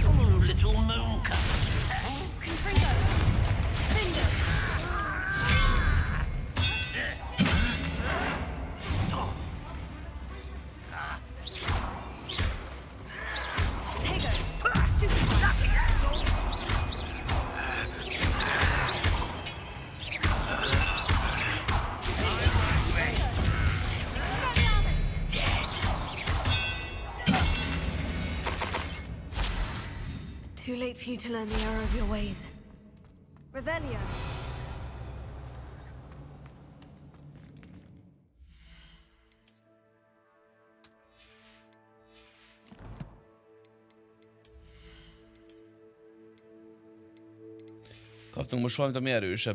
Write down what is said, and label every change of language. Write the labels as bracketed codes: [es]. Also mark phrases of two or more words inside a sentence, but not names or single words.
[en] Oh, little mooncup. Confringo. Finger. Tego. Stupid lucky asshole. Too late for you to learn the error of your ways. Revelio. [hu] Kaptunk most valamit, ami erősebb.